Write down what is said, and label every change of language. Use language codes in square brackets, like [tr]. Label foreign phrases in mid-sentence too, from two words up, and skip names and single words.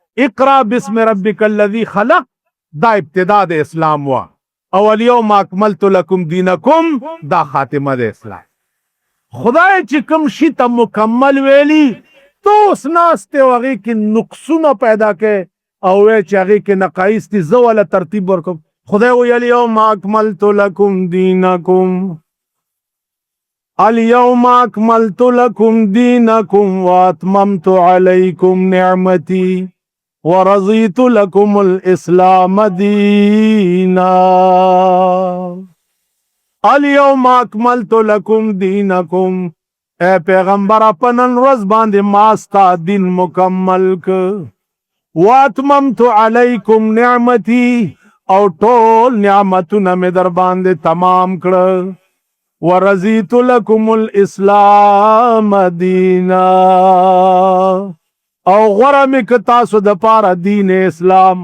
[ar] اقرا بسم ربک الذی خلق [ps] دا ابتدا د اسلام وا او [ar] الیوم اکملت لکم دینکم [ps] دا خاتمه د اسلام. خدای چې کوم شي ته مکمل ویلی تو اوس ناست او هغې کې نقصونه پیدا کوي او وی چې هغې کې نقایص دي زه والا ترتیب ورکوم. خدای وی [ar] الیوم اکملت لکم دینکم الیوم اکملت لکم دینکم واتممت علیکم نعمتی ورضیت لکم الاسلام دینا. الیوم اکملت لکم دینکم [ps] اے پیغمبر پنن ورځ باندې ما ستا دین مکمل ک. [ar] واتممت علیکم نعمتی [ps] او ټول نعمتونه مې در باندې تمام کړه. [ar] ورضیت لکم الاسلام دینا [ps] او غوره مې که تاسو د پاره دین اسلام.